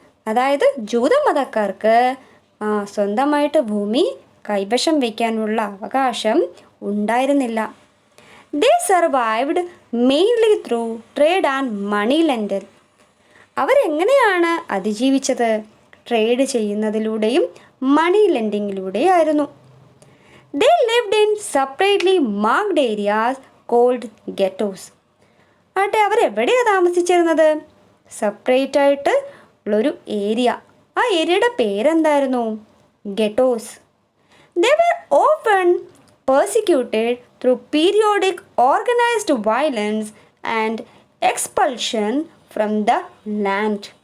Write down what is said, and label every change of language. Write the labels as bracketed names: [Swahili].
[Malayalam] അതായത് ജൂതമതക്കാർക്ക് സ്വന്തമായിട്ട് ഭൂമി കൈവശം വയ്ക്കാനുള്ള അവകാശം ഉണ്ടായിരുന്നില്ല. [English] They survived mainly through trade and money lending. [Malayalam] അവരെങ്ങനെയാണ് അതിജീവിച്ചത്? Trade ചെയ്യുന്നതിലൂടെയും money ലെൻഡിങ്ങിലൂടെയായിരുന്നു. [English] They lived in separately marked areas called ghettos. [Malayalam] അവരെവിടെയാണ് താമസിച്ചിരുന്നത്? സെപ്പറേറ്റ് ആയിട്ട് ഉള്ളൊരു ഏരിയ. ആ ഏരിയയുടെ പേരെന്തായിരുന്നു? ഗെറ്റോസ്. [English] They were often persecuted through periodic organized violence and expulsion from the land.